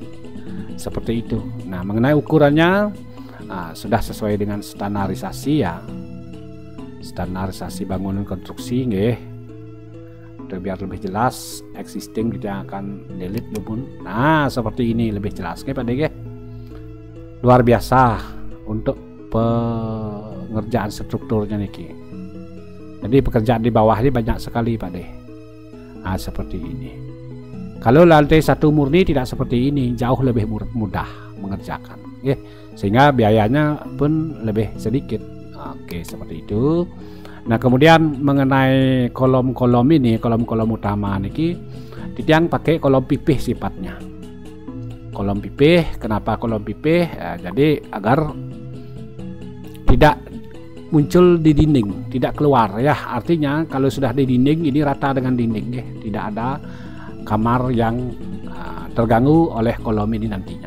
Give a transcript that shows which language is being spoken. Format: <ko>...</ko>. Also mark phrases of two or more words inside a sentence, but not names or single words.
<id>Seperti itu. Nah, mengenai ukurannya sudah sesuai dengan standarisasi ya, standarisasi bangunan konstruksi nggih. Biar lebih jelas existing kita akan delete dulu. Nah, seperti ini lebih jelas nggih Pak nggih. Luar biasa untuk pengerjaan strukturnya niki. Jadi pekerjaan di bawah ini banyak sekali Pak deh. Nah, seperti ini. Kalau lantai 1 murni tidak seperti ini, jauh lebih mudah mengerjakan, ya. Sehingga biayanya pun lebih sedikit. Oke, seperti itu. Nah, kemudian mengenai kolom-kolom ini, kolom-kolom utama niki, ditiang pakai kolom pipih sifatnya. Kolom pipih, kenapa kolom pipih? Jadi agar tidak muncul di dinding, tidak keluar ya. Artinya kalau sudah di dinding ini rata dengan dinding, ya. Tidak ada kamar yang terganggu oleh kolom ini nantinya.</id>